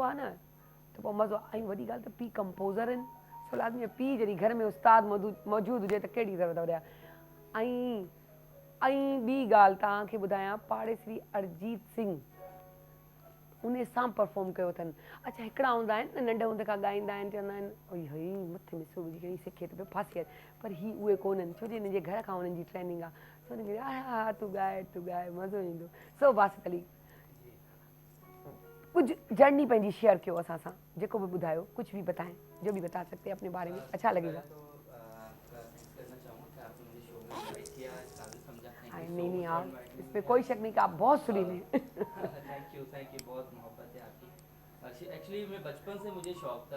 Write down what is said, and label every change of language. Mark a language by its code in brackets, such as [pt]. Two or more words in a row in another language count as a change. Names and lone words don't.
[sd] आहे न त पोइ मज़ो ऐं वॾी ॻाल्हि त पीउ कंपोज़र आहिनि सो लाज़मी पीउ जॾहिं घर में उस्ताद मौजूदु हुजे त कहिड़ी ज़रूरत वॾा ऐं ॿी ॻाल्हि तव्हांखे ॿुधायां पाड़ेसरी अरिजीत सिंह उन सां परफॉर्म कयो अथनि अच्छा हिकिड़ा हूंदा आहिनि नंढे हूंदे खां ॻाईंदा आहिनि चवंदा आहिनि ओई हई मथे में सूर विझी करे सिखे त पियो फासी पर ही उहे कोन्हनि छो जो हिननि जे घर खां हुननि जी ट्रेनिंग आहे सो हुनखे हा तूं ॻाए मज़ो ईंदो सो बासित अली कुछ जर्नी पंहिंजी शेयर कयो असां सां जेको बि ॿुधायो [hi] कुछ भी बताएं जो भी बता सकते अपने बारे में अच्छा लगेगा नहीं आप इसमें कोई शक नहीं कि आप बहुत सुरीले [en] thank you [hi] बहुत मोहब्बत है आपकी एक्चुअली मैं बचपन से मुझे शौक था